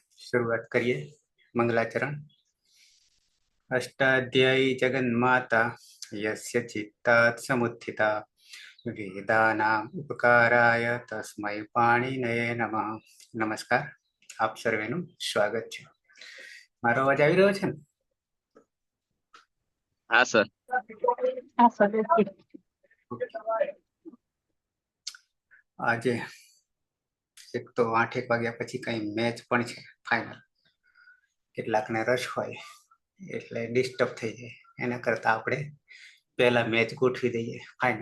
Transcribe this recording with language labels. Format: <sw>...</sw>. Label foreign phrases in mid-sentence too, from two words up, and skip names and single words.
<hi>शुरुआत करिए मंगलाचरण।</hi> <sa>अष्टाध्यायी जगन्माता यस्य चित्तात् समुत्थिता वेदानाम उपकाराय तस्मै पाणिनये नमः।</sa> <hi>नमस्कार,</hi> <gu>આપ સર્વેનું સ્વાગત છે। મારો અવાજ આવી રહ્યો છે ને? હા સર। આજે એક તો 8 વાગ્યા પછી કઈ મેચ પણ છે ફાઇનલ, કેટલાકને રસ હોય એટલે ડિસ્ટર્બ થઈ જાય, એના કરતા આપણે પહેલા મેચ ગોઠવી દઈએ ફાઇનલ।</gu>